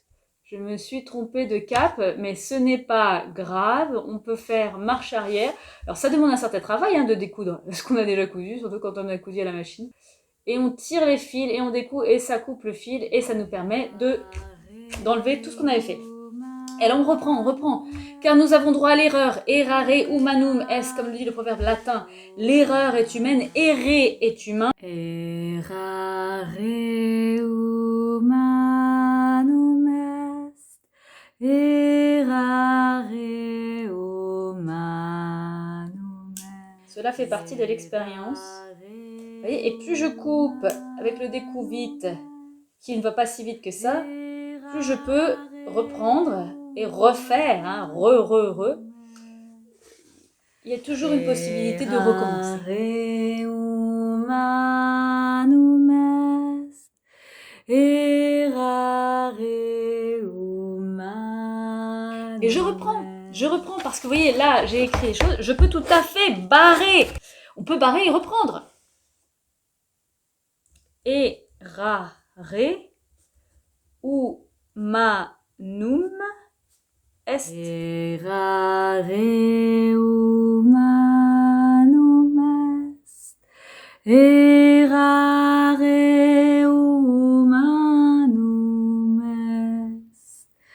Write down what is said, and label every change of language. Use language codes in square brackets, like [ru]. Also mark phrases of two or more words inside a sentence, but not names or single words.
[fr] Je me suis trompée de cap, mais ce n'est pas grave, on peut faire marche arrière. Alors, ça demande un certain travail de découdre ce qu'on a déjà cousu, surtout quand on a cousu à la machine. Et on tire les fils, et on découd, et ça coupe le fil, et ça nous permet d'enlever tout ce qu'on avait fait. Et là, on reprend. Car nous avons droit à l'erreur. [la] Errare humanum est, [fr] comme le dit le proverbe latin. L'erreur est humaine, errer est humain. [la] Errare humanum est. Errare humanum est. [fr] Cela fait partie de l'expérience. Vous voyez, et plus je coupe avec le découp vite, qui ne va pas si vite que ça, plus je peux reprendre et refaire, hein, re. Il y a toujours une possibilité de recommencer. Et je reprends parce que vous voyez, là, j'ai écrit les choses, je peux tout à fait barrer. On peut barrer et reprendre. [la] Errare humanum est. Errare humanum est. Errare humanum est.